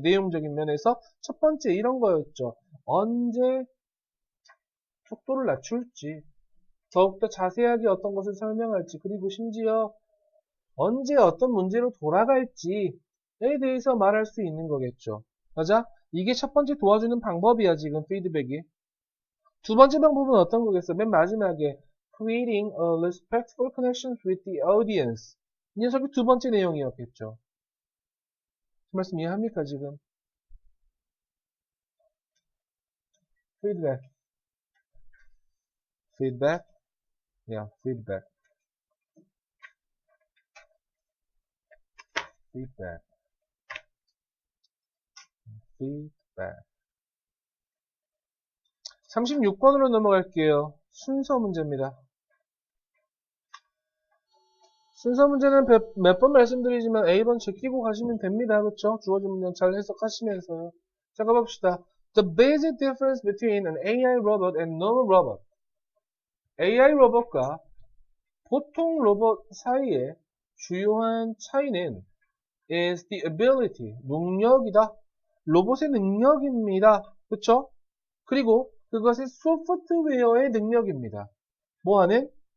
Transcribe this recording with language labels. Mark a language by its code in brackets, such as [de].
[ko] 내용적인 면에서 첫 번째 이런 거였죠. 언제 속도를 낮출지, 더욱더 자세하게 어떤 것을 설명할지, 그리고 심지어 언제 어떤 문제로 돌아갈지에 대해서 말할 수 있는 거겠죠. 맞아? 이게 첫 번째 도와주는 방법이야, 지금 피드백이. 두 번째 방법은 어떤 거겠어? 맨 마지막에 [en] creating a respectful connection with the audience. [ko] 이 녀석이 두 번째 내용이었겠죠. 그 말씀 이해합니까, 지금? [en] feedback. feedback. Yeah, feedback. feedback. feedback. [ko] 36번으로 넘어갈게요. 순서 문제입니다. 순서 문제는 몇 번 말씀드리지만 A번 제끼고 가시면 됩니다. 그렇죠? 주어진 문장 잘 해석하시면서요. 자, 가봅시다. [en] The basic difference between an AI robot and normal robot. [ko] AI 로봇과 보통 로봇 사이의 주요한 차이는 [en] is the ability, [ko] 능력이다. 로봇의 능력입니다. 그렇죠? 그리고 그것의 소프트웨어의 능력입니다. 뭐하는?